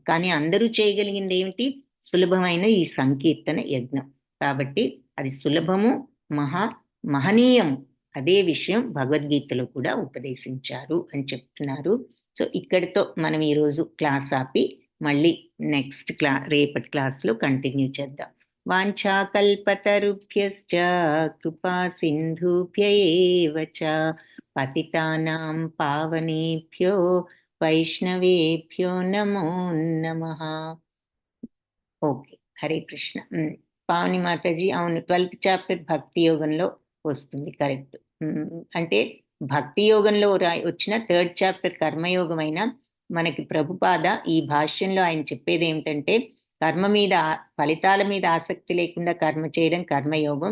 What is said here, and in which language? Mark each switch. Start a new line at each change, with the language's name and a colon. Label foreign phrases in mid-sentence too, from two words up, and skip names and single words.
Telugu: కానీ అందరూ చేయగలిగింది ఏమిటి? సులభమైన ఈ సంకీర్తన యజ్ఞం. కాబట్టి అది సులభము, మహనీయం. అదే విషయం భగవద్గీతలో కూడా ఉపదేశించారు అని చెప్తున్నారు. సో ఇక్కడితో మనం ఈరోజు క్లాస్ ఆపి మళ్ళీ నెక్స్ట్ రేపటి క్లాస్లో కంటిన్యూ చేద్దాం.
Sanskrit: వాంఛాకల్పతరుభ్యశ్చ కృపా సింధుభ్య ఏవ చ పతితానాం పావనేభ్యో వైష్ణవేభ్యో నమో నమః.
Telugu: ఓకే,
Sanskrit: హరే కృష్ణ.
Telugu: పావని మాతాజీ, అవును 12th chapter భక్తి యోగంలో వస్తుంది, కరెక్ట్. అంటే భక్తి యోగంలో వచ్చిన 3rd chapter కర్మయోగం అయినా మనకి ప్రభుపాద ఈ భాష్యంలో ఆయన చెప్పేది ఏమిటంటే, ఫలితాల మీద ఆసక్తి లేకుండా కర్మ చేయడం కర్మయోగం.